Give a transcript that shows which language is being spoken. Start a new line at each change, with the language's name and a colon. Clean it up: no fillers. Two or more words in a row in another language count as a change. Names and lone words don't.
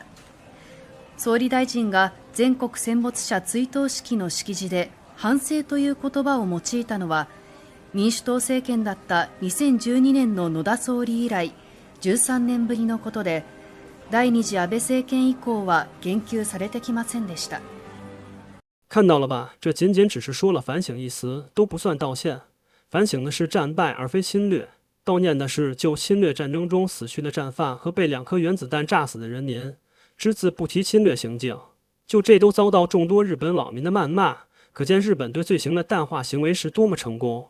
Japanese: 総理大臣が全国戦没者追悼式の式辞で反省という言葉を用いたのは、民主党政権だった2012年の野田総理以来13年ぶりのことで、第二次安倍政権以降は言及されてきませんでした。
Chinese: 看到了吧，这仅仅只是说了反省一词，都不算道歉。反省的是战败而非侵略，悼念的是就侵略战争中死去的战犯和被2颗原子弹炸死的人民，只字不提侵略行径。就这都遭到众多日本网民的谩骂，可见日本对罪行的淡化行为是多么成功。